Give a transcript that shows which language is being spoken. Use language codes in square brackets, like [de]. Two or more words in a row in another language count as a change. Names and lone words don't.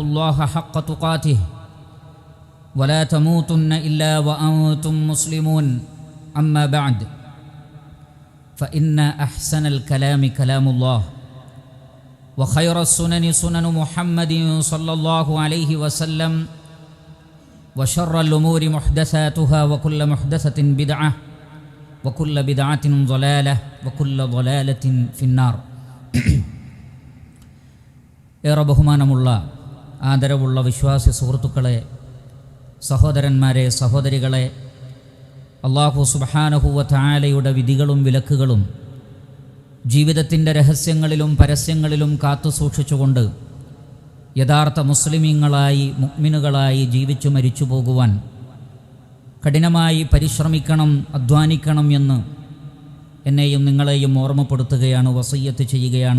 [ar] الله حق تقاته ولا تموتن إلا وأنتم مسلمون أما بعد فإن أحسن الكلام كلام الله وخير السنن سنن محمد صلى الله عليه وسلم وشر الأمور محدثاتها وكل محدثة بدعة وكل بدعة ضلالة وكل ضلالة في النار. [ml] ഏറെ ബഹുമാനമുള്ള ആദരവുള്ള വിശ്വാസി സുഹൃത്തുക്കളെ, സഹോദരന്മാരെ, സഹോദരികളെ, അല്ലാഹു [ar] سبحانه وتعالى [ml] വിധികളും വിലക്കുകളും ജീവിതത്തിൻ്റെ രഹസ്യങ്ങളിലും പരസ്യങ്ങളിലും കാത്തു സൂക്ഷിച്ചുകൊണ്ട് യഥാർത്ഥ മുസ്ലിമീങ്ങളായി മുഅ്മിനുകളായി ജീവിച്ചു മരിച്ചു പോകുവാൻ കഠിനമായി പരിശ്രമിക്കണം, അധ്വാനിക്കണം എന്ന് എന്നെയും നിങ്ങളെയും ഓർമ്മപ്പെടുത്തുകയാണ്, വസിയ്യത്ത് ചെയ്യുകയാണ്.